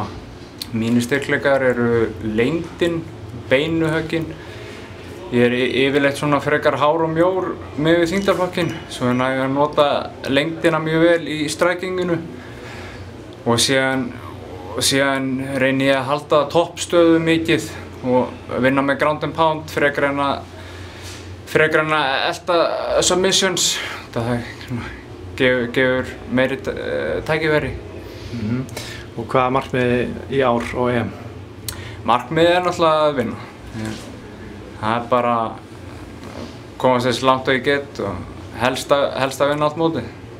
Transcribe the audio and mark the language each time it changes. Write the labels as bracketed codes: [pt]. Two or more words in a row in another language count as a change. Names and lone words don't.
[is] Mínir styrkleikar eru lengdin, beinuhöggin. Ég er yfirleitt frekar hár og mjór með við þyngdarflokkinn, svo ég næ að nota lengdina mjög vel í strækinginu og síðan reyni ég að halda toppstöðu mikið og vinna með [en] ground and pound [is] frekar en að elta submissions. Það gefur meiri tækifæri. Og hvað er markmiðið í ár á EM? Markmiðið er náttúrulega að vinna. Það er bara að komast eins langt og ég get og helst að vinna allt mótið.